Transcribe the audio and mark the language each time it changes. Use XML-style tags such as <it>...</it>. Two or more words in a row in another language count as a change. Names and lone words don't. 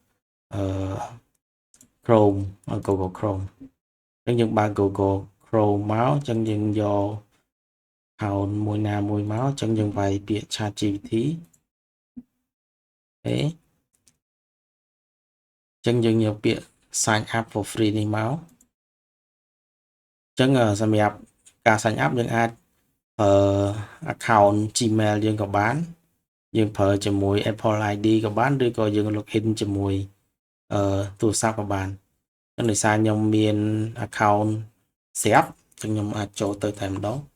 <km>Chrome Google Chrome អញ្ចឹងយើងបើក Google Chrome មកអញ្ចឹងយើងយក account មួយណាមួយមកអញ្ចឹងយើងវាយពាក្យ ChatGPT អូខេអញ្ចឹងយើងយកពាក្យ</km> <en>sign up for free</en> <km>នេះមកអញ្ចឹងសម្រាប់ការ</km> <en>sign up</en> <km>យើងអាចaccount Gmail យើងក៏បានយើងប្រើជាមួយ Apple ID ក៏បានឬក៏យើង login ជាមួយទូរស័ព្ទក៏បានអញ្ចឹងដោយសារខ្ញុំមាន account ស្រាប់អញ្ចឹងខ្ញុំអាចចូលទៅតែម្ដង</km>